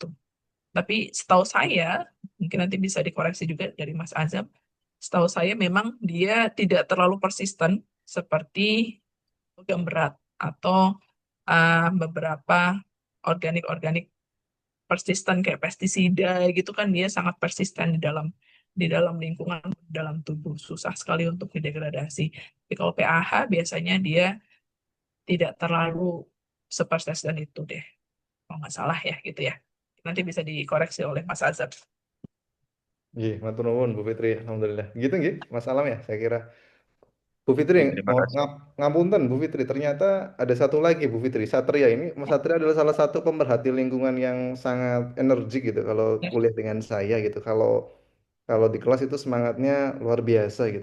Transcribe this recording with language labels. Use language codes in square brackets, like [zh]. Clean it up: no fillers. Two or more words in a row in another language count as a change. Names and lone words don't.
[id] Tapi setahu saya, mungkin nanti bisa dikoreksi juga dari Mas Azam, setahu saya memang dia tidak terlalu persisten seperti logam berat atau beberapa organik-organik persisten kayak pestisida gitu kan dia sangat persisten di dalam lingkungan dalam tubuh susah sekali untuk didegradasi. Tapi kalau PAH biasanya dia tidak terlalu sepersisten itu deh, kalau nggak salah ya gitu ya. Nanti bisa dikoreksi oleh Mas Azab. [jv] Nggih, matur nuwun Bu Fitri. [id] Alhamdulillah. Gitu nggih, Mas Alam ya saya kira. Bu Fitri, Oke, terima kasih. ngapunten Bu Fitri, ternyata ada satu lagi Bu Fitri, Satria ini. Mas Satria adalah salah satu pemerhati lingkungan yang sangat energik gitu kalau kuliah dengan saya gitu. Kalau kalau di kelas itu semangatnya luar biasa gitu.